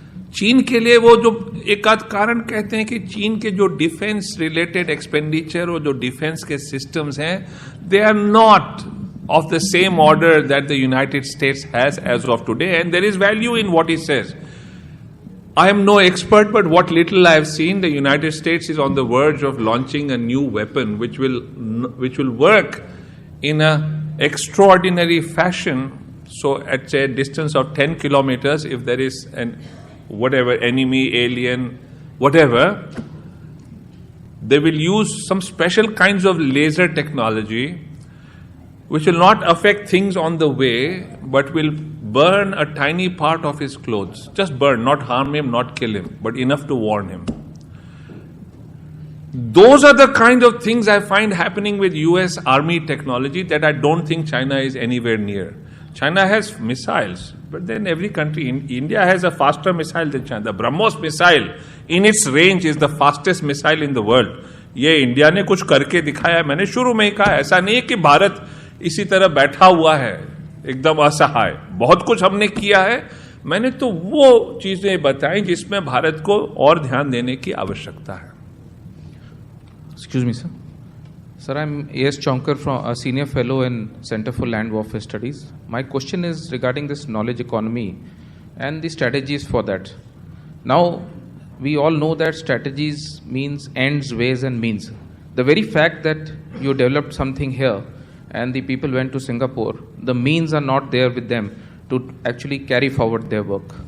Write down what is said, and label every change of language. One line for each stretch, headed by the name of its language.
Hindi: चीन के लिए वो जो एक आध कारण कहते हैं कि चीन के जो डिफेंस रिलेटेड एक्सपेंडिचर और जो डिफेंस के सिस्टम्स हैं,
English: They are not of the same order that the United States has as of today, and there is value in what he says. I am no expert, but what little I have seen, the United States is on the verge of launching a new weapon which will work in a extraordinary fashion. So at a distance of 10 kilometers, if there is an whatever enemy, alien, whatever, they will use some special kinds of laser technology which will not affect things on the way, but will burn a tiny part of his clothes. Just burn, not harm him, not kill him, but enough to warn him. Those are the kind of things I find happening with US Army technology that I don't think China is anywhere near. China has missiles, but then every country, India has a faster missile than China. The BrahMos missile, in its range, is the fastest missile in the world.
Hindi: ये India ने कुछ करके दिखाया है। मैंने शुरू में ही कहा, ऐसा नहीं है कि भारत इसी तरह बैठा हुआ है एकदम असहाय, बहुत कुछ हमने किया है। मैंने तो वो चीजें बताई जिसमें भारत को और ध्यान देने की आवश्यकता है।
English: Excuse me, sir. Sir, I'm A.S. Chonkar, from a senior fellow in Center for Land Warfare Studies. My question is regarding this knowledge economy and the strategies for that. Now, we all know that strategies means ends, ways, and means. The very fact that you developed something here and the people went to Singapore, the means are not there with them to actually carry forward their work.